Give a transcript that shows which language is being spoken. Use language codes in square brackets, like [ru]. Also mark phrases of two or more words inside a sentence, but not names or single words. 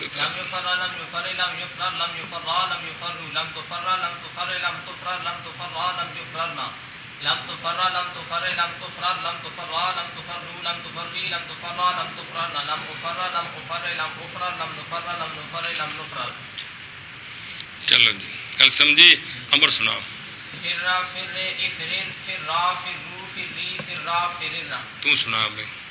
[ar] لم يفر لم يفر لم يفرر لم يفرّ لم يفر لم تفر لم تفر لم تفرر لم تفرّ لم يفررن لم تفر لم تفر لم تفرر لم تفرّ لم تفرّوا لم تفرّي لم تفرّ لم تفررن لم أفر لم أفر لم أفرر لم نفر لم نفر لم نفرر. [ur] چلو جی کل سمجھی امر سناؤ [ar] فر فر افرر فرا فرو فری فرا فرر. [ur] تو سنا بھائی